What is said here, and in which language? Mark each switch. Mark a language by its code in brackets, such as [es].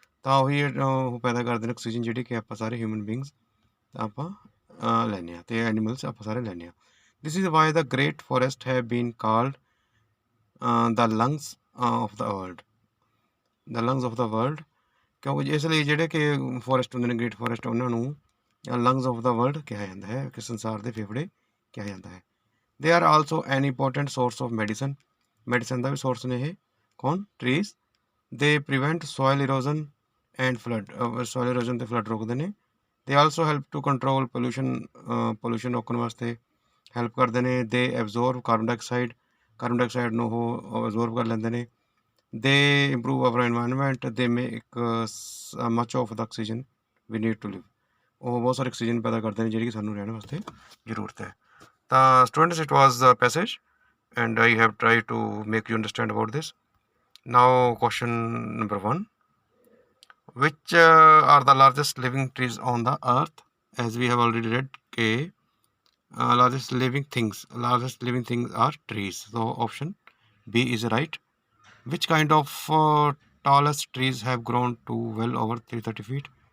[pa] ਤਾਂ ਉਹੀ ਉਹ ਪੈਦਾ ਕਰਦੇ ਨੇ ਆਕਸੀਜਨ ਜਿਹੜੀ ਕਿ ਆਪਾਂ ਸਾਰੇ ਹਿਊਮਨ ਬੀਂਗਸ ਆਪਾਂ ਲੈਂਦੇ ਹਾਂ ਅਤੇ ਐਨੀਮਲਸ ਆਪਾਂ ਸਾਰੇ ਲੈਂਦੇ ਹਾਂ। [en] This is why the great forests have been called the lungs of the world। The lungs of the world, [pa] ਕਿਉਂਕਿ ਇਸ ਲਈ ਜਿਹੜੇ ਕਿ ਫੋਰੈਸਟ ਹੁੰਦੇ ਨੇ, ਗ੍ਰੇਟ ਫੋਰੈਸਟ, ਉਹਨਾਂ ਨੂੰ [en] lungs of the world [pa] ਕਿਹਾ ਜਾਂਦਾ ਹੈ, ਕਿ ਸੰਸਾਰ ਦੇ ਫੇਫੜੇ ਕਿਹਾ ਜਾਂਦਾ ਹੈ। [en] They are also an important source of medicine. [pa] Medicine ਦਾ we source ਨੇ ਇਹ ਕੌਣ? ਟਰੀਜ਼। [en] They prevent soil erosion and flood. [pa] Soil ਇਰੋਜ਼ਨ ਅਤੇ ਫਲੱਡ ਰੋਕਦੇ ਨੇ। [en] they also help to control pollution [pa] ਰੋਕਣ ਵਾਸਤੇ ਹੈਲਪ ਕਰਦੇ ਨੇ। [en] they absorb carbon dioxide [pa] ਨੂੰ ਉਹ ਐਬਜ਼ੋਰਬ ਕਰ ਲੈਂਦੇ ਨੇ। [en] They improve our environment. They make much of the oxygen we need to live. [pa] ਉਹ ਬਹੁਤ ਸਾਰੇ ਆਕਸੀਜਨ ਪੈਦਾ ਕਰਦੇ ਨੇ ਜਿਹੜੀ ਕਿ ਸਾਨੂੰ ਰਹਿਣ ਵਾਸਤੇ ਜ਼ਰੂਰਤ ਹੈ। [en] ਤਾਂ students, it was the passage and I have try to make you understand about this. Now question number 1, which are the largest living trees on the earth? As we have already read, largest living things are trees, so option B is right. Which kind of tallest trees have grown to well over 330 feet?